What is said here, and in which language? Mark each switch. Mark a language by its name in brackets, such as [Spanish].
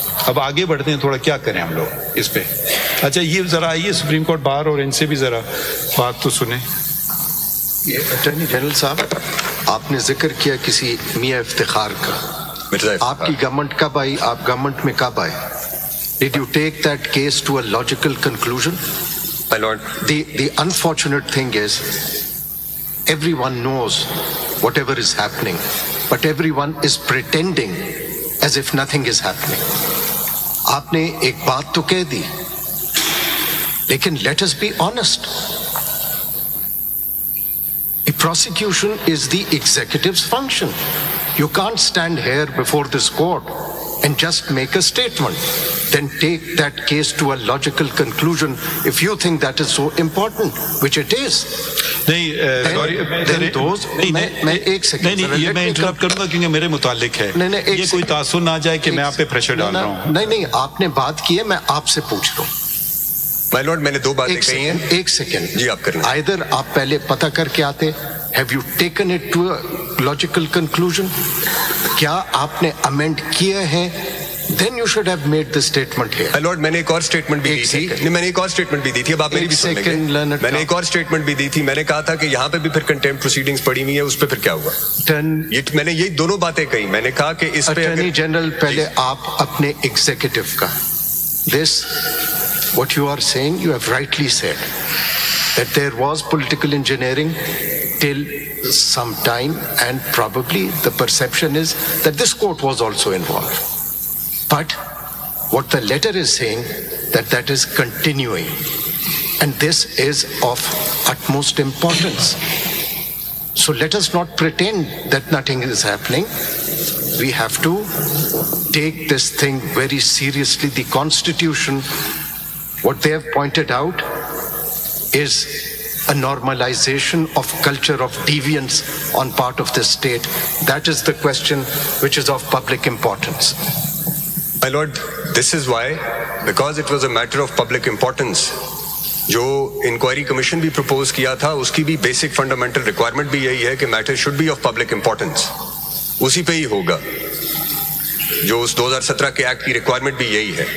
[Urdu] اب آگے بڑھتے ہیں تھوڑا کیا کریں ہم لوگ اس پہ. اچھا یہ ذرا آئیے سپریم کورٹ باہر اور ان سے بھی ذرا بات تو سنیں. اٹارنی جنرل صاحب آپ نے ذکر کیا کسی میاں افتخار کا, آپ کی گورنمنٹ کب آئی, آپ گورنمنٹ میں کب آئے؟ [English] Did you take that case to a logical conclusion? My lord, the unfortunate thing is everyone knows whatever is happening, but everyone is pretending as if nothing is happening. [Urdu] آپ نے ایک بات تو کہہ دی, لیکن [English] let us be honest. The prosecution is the executive's function. You can't stand here before this court and just make a statement. Then take that case to a logical conclusion if you think that is so important, which it is. [Urdu] نہیں those میں ایک second یہ میں interrupt کروں گا کیونکہ میرے متعلق ہے, یہ کوئی تاثر نہ جائے کہ میں آپ پہ پریشر ڈال رہا ہوں. نہیں آپ نے بات کی ہے, میں آپ سے پوچھ رہا ہوں. [English] My lord, [Urdu] میں نے دو باتیں کہی ہیں. ایک سیکنڈ جی آپ کریں. [English] Either [Urdu] آپ پہلے پتہ کر کے آتے, [English] have you taken it to a logical conclusion? [Urdu] کیا آپ نے amend کیے ہیں? [English] Then you should have made the statement here. My lord, [Urdu] میں نے ایک اور اسٹیٹمنٹ بھی دی تھی. نہیں, میں نے ایک اور اسٹیٹمنٹ بھی دی تھی, اب آپ میری بھی سن لیں گے. میں نے ایک اور اسٹیٹمنٹ بھی دی تھی, میں نے کہا تھا کہ یہاں پہ بھی پھر کنٹیمپٹ پروسیڈنگز پڑی ہوئی ہیں, اس پہ پھر کیا ہوا. میں نے یہ دونوں باتیں کہی. میں نے کہا کہ اس پہ اٹارنی جنرل پہلے آپ اپنے ایگزیکٹو کا [English] this what you are saying, you have rightly said that there was political engineering till some time, and probably the perception is that this court was also involved. But what the letter is saying, that is continuing, and this is of utmost importance. So let us not pretend that nothing is happening. We have to take this thing very seriously. The Constitution, what they have pointed out, is a normalization of culture of deviance on part of the state. That is the question which is of public importance. My lord, this is why, because it was a matter of public importance, [Urdu] جو inquiry commission بھی propose کیا تھا اس کی بھی basic fundamental requirement بھی یہی ہے کہ [English] Matter should be of public importance. [Urdu] اسی پہ ہی ہوگا. جو اس 2017 کے ایکٹ کی ریکوائرمنٹ بھی یہی ہے.